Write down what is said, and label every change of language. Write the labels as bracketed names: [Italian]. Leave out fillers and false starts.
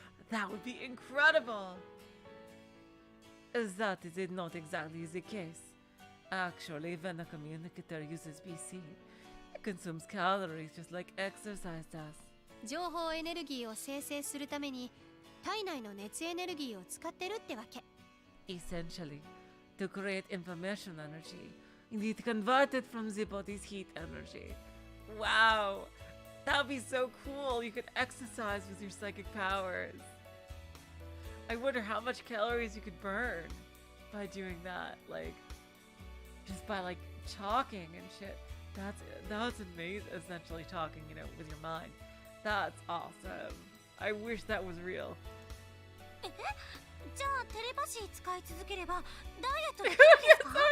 [English] That would be incredible! That is not exactly the case. Actually, when a communicator uses BC, it consumes calories just like exercise does. [Japanese] 情報エネルギーを生成するために体内の熱エネルギーを使ってるってわけ。 [English] Essentially, to create information energy, you need to convert it from the body's heat energy. Wow! That would be so cool! You could exercise with your psychic powers. I wonder how much calories you could burn by doing that. Like, just by like talking and shit. That's amazing. Essentially talking, you know, with your mind. That's awesome. I wish that was real. [Japanese] え？じゃあテレパシー使い続ければダイエットできるんですか？